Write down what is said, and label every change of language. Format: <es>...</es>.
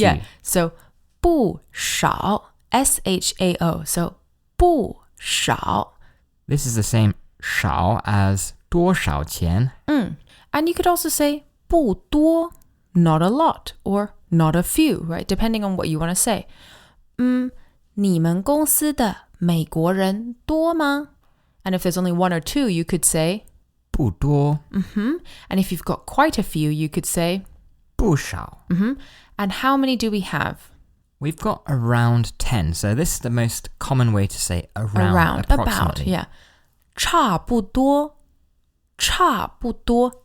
<en>Yeah. So 不少, SHAO. So 不少. This is the same 少 as 多少钱. And you could also say 不多, not a lot, or not a few, right? Depending on what you want to say.</en> <zh>你们公司的美国人多吗?</zh> <en>And if there's only one or two, you could say</en> <zh>不多.</zh> <en>And if you've got quite a few, you could say</en> <zh>不少.</zh> <en>And how many do we have? We've got around 10. So this is the most common way to say around About, approximately.</en> <zh>yeah. 差不多.差不多.</zh>